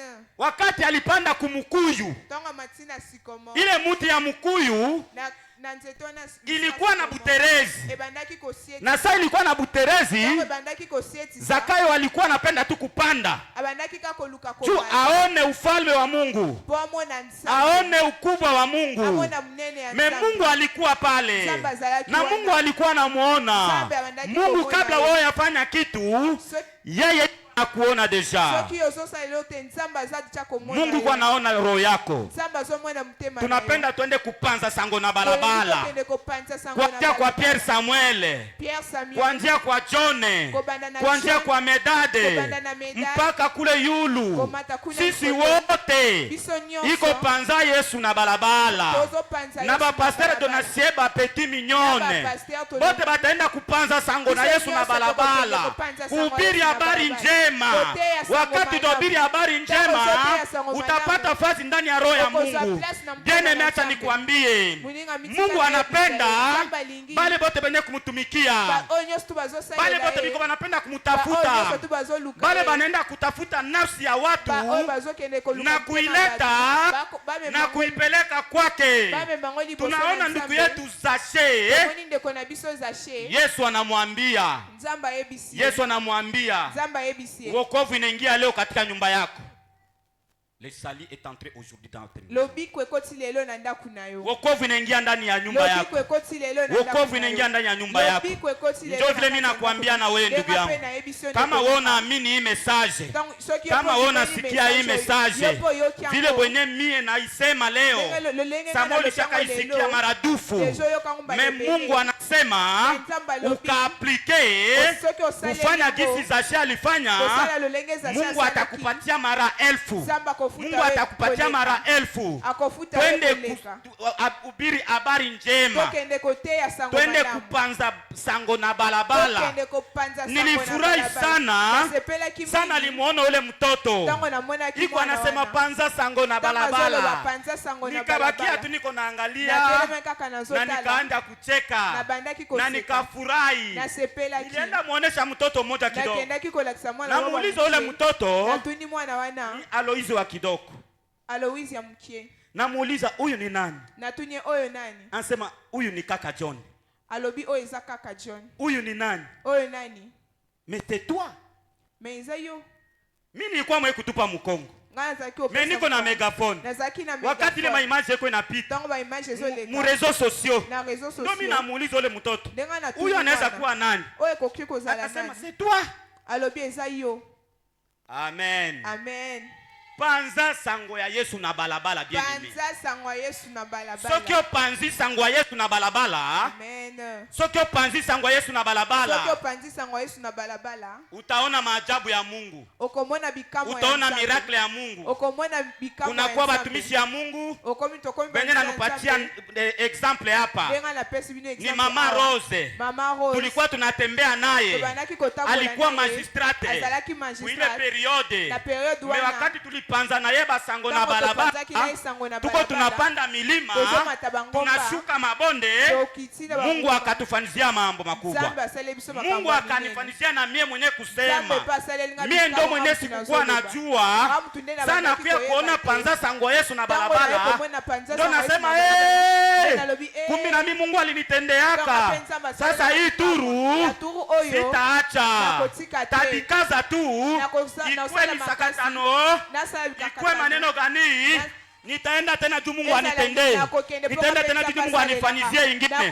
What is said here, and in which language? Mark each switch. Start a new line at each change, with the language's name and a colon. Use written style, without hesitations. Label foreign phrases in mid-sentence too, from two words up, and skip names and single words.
Swahili: Wakati alipanda kumukuyu, ile muti ya mukuyu ilikuwa na buterezi, na saa ilikuwa na buterezi, Zakayo alikuwa anapenda tu kupanda juu aone ufalme wa Mungu, aone ukubwa wa Mungu. Me Mungu alikuwa pale na Mungu alikuwa anamuona. Mungu kabla wao yafanya kitu, yeye kuona deja. Mungu kwa naona roho yako. Tunapenda tuende kupanza
Lingala: sango na balabala,
Swahili: kuanzia kwa Pierre Samuel, kuanzia kwa John, kuanzia kwa Medade mpaka kule Yulu. Sisi wote iko panza Yesu
Lingala: na balabala,
Swahili: na ba pasteur Donatien ba
French: petit mignonne
Swahili: bote bataenda kupanza
Lingala: sango na Yesu na balabala,
Swahili: kuhubiri habari njema. Wakati tuhubiri habari njema, utapata fasi ndani ya roho ya Mungu. Jene meacha nikwambie, Mungu anapenda bale bote benye kumutumikia, bale bote biko banapenda kumutafuta, bale banaenda kutafuta nafsi ya watu na kuileta na kuipeleka kwake. Tunaona ndugu yetu Zashe, Yesu anamwambia, Yesu anamwambia, wokovu inaingia leo katika nyumba yako.
French: Le salut est entré aujourd'hui dans ta maison.
Swahili: Wokovu inaingia ndani ya nyumba yako. Wokovu inaingia ndani ya nyumba yako. Ndio vile mimi nakwambia na wewe ndugu yangu, kama wewe unaamini hii message, kama wewe unasikia hii message, vile bwenye mie naisema leo, Samuel shaka isikia maradufu. Mungu anasema ukaaplike kufanya gisi Zashe alifanya, Mungu atakupatia mara 1000. Mungu atakupatia mara 1000. Twende kuhubiri habari njema, twende kupanza
Lingala: sango na balabala.
Swahili: Nilifurahi sana sana limuona ule mtoto iko anasema
Lingala: panza sango na balabala,
Swahili: nikabakia tu niko naangalia na nikaanza kucheka na nikafurahi. Nilienda muonesha mtoto mmoja kidogo, na muuliza ule mtoto Aloizi wa kidoko, Aloizi ya mkie, na muuliza huyu ni nani?
Lingala: Natunye oyo nani?
Swahili: Anasema huyu ni kaka John.
Lingala: Alobi oyo za kaka John.
Swahili: Huyu ni nani?
Lingala: Oyo nani?
French: Mais tais-toi.
Lingala: Mais yo.
Swahili: Mimi nilikuwa mwe kutupa mkongo. Mimi niko na megaphone. Wakati ile image yako inapita mu
French: réseaux sociaux,
Swahili: ndio mimi namuuliza ule mtoto, huyu anaweza kuwa nani? Akasema
French: c'est toi.
Lingala: Alobi eza yo. Amen. Amen. Panza sango ya Yesu na balabala
French: bien aimé.
Lingala: Panza sango ya Yesu na balabala. Soki opanzi sango ya Yesu na balabala. Amen. Soki opanzi sango ya Yesu na balabala. Soki opanzi sango ya Yesu na balabala.
Swahili: Utaona maajabu ya Mungu.
Lingala: Okomona bikamo ya
Swahili: utaona miracle ya Mungu.
Lingala: Okomona bikamo ya
Swahili: kunakuwa batumishi ya Mungu. Benye nanupatia example hapa. Ni Mama Rose. Mama Rose. Tulikuwa tunatembea naye. Alikuwa magistrate. Ile periode. Me wakati tulipanza na yeba
Lingala: sango na balabala.
Swahili: Tuko tunapanda milima. Tunashuka mabonde. Mungu akatufanizia mambo makubwa. Mungu akanifanizia na mie mwenye kusema. Mie ndo mwenye sikukuwa najua. Sana kuya kuona
Lingala: panza sango Yesu na balabala.
Swahili: Ndo nasema kumbi na mimi Mungu alinitendeaka. Sasa hii turu sitaacha. Tadikaza tu. Ikwe misakatano. Ikwe maneno gani. Nitaenda tena juu Mungu anitendee. Nitaenda tena juu Mungu anifanizie ingine.